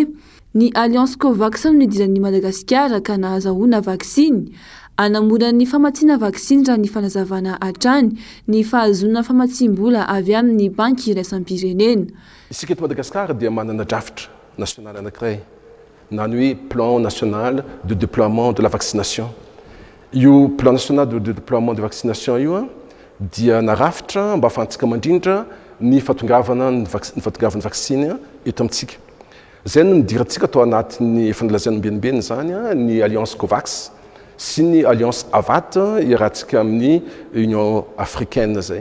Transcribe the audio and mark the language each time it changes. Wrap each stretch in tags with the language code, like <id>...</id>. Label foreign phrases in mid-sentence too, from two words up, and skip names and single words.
<mg>Ny Alliance Covax no nidiran'ny Madagasikara ka nahazahoana vaksiny. Anamora ny famatsiana vaksiny raha ny fanazavana hatrany ny fahazona famatsim-bola avy amin'ny banky iraisam-pirenena. Isika eto Madagasikara dia manana drafitra national anankiray na ny hoe</mg> <fr>plan national de déploiement de la vaccination.</fr> <mg>Io</mg> <fr>plan national de déploiement de vaccination</fr> <mg>io dia narafitra mba ahafahantsika mandrindra ny fatongavana ny vaksiny eto amintsika. Zay no nidirantsika atao anatin'ny efa nolazainy benibeny zany ny Alliance Covax sy ny alliance avat iarahantsika amin'ny</mg> <fr>union africaine</fr> <mg>zay.</mg>